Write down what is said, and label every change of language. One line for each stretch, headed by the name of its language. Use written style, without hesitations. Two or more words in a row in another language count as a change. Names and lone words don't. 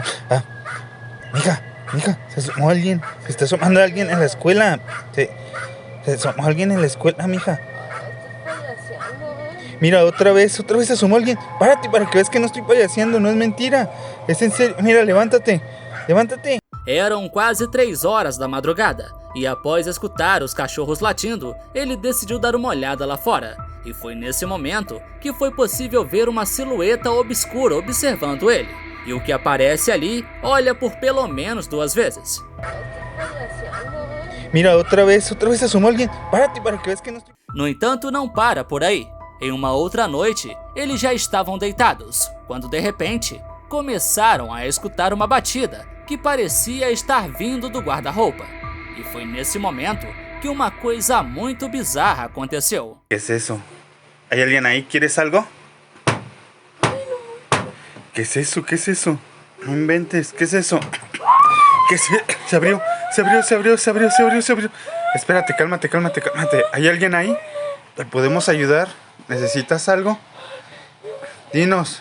Spanish: Ah, mija, se asomó alguien, se está asomando alguien en la escuela. Se asomó alguien en la escuela, mija. Mira, otra vez se asomó alguien. Párate para que veas que no estoy payaseando, no es mentira. Es en serio, mira, levántate.
Portuguese: Eram quase 3 horas da madrugada, e após escutar os cachorros latindo, ele decidiu dar uma olhada lá fora. E foi nesse momento que foi possível ver uma silhueta obscura observando ele. E o que aparece ali olha por pelo menos 2 vezes.
Spanish: Mira, otra vez se asomó alguien. Párate para que veas que no estoy...
Portuguese: No entanto, não para por aí. Em uma outra noite, eles já estavam deitados, quando de repente, começaram a escutar uma batida que parecia estar vindo do guarda-roupa. E foi nesse momento que uma coisa muito bizarra aconteceu.
Spanish: ¿Qué es eso? ¿Hay alguien ahí? ¿Quieres algo? ¿Qué es eso? ¿Qué es eso? No inventes, ¿qué es eso? Se abrió. Espérate, cálmate. ¿Hay alguien ahí? ¿Te podemos ayudar? ¿Necesitas algo? Dinos.